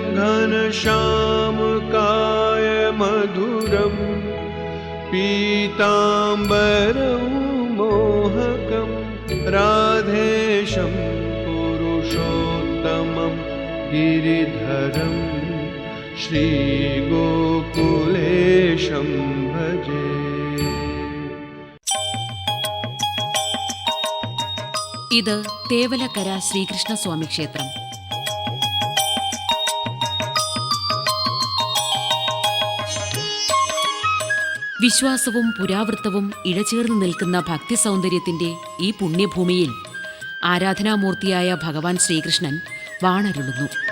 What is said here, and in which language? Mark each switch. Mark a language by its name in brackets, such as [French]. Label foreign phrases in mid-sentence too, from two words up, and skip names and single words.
[Sanskrit] घनश्यामकायमधुरं पीताम्बरं मोहकं राधेशं पुरुषोत्तमं गिरिधरं श्रीगोकुलेशं भजे. [Malayalam] ഇത് തേവലക്കര ശ്രീകൃഷ്ണസ്വാമി ക്ഷേത്രം. വിശ്വാസവും പുരാവൃത്തവും ഇഴചേർന്ന് നിൽക്കുന്ന ഭക്തി സൗന്ദര്യത്തിന്റെ ഈ പുണ്യഭൂമിയിൽ ആരാധനാമൂർത്തിയായ ഭഗവാൻ ശ്രീകൃഷ്ണൻ വാണരുളുന്നു.